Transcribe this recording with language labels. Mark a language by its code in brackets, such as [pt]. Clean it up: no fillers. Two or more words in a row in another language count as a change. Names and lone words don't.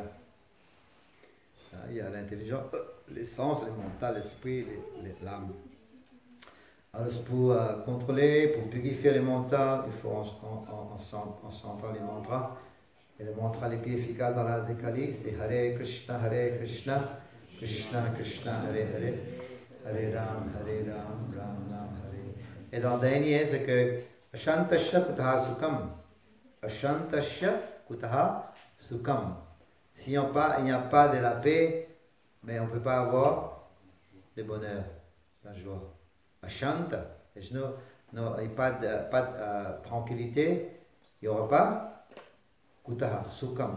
[fr] Il y a l'intelligence, les sens, le mental, l'esprit, l'âme. Alors, pour contrôler, pour purifier le mental, il faut en chantant les mantras. Et le mantra le plus efficace dans l'art de Kali, c'est [sa] Hare Krishna, Krishna Krishna, Hare Hare. Hare Ram, Ram Ram, Hare. [fr] Et dans le dernier, c'est que [sa] Ashantasya Kutaha Sukam. Ashantasya Kutaha Sukam. [fr] S'il n'y a pas de la paix, mais on ne peut pas avoir le bonheur, la joie. Ashanta, il n'y a pas de tranquillité, il n'y aura pas [sa] Kutaha Sukam.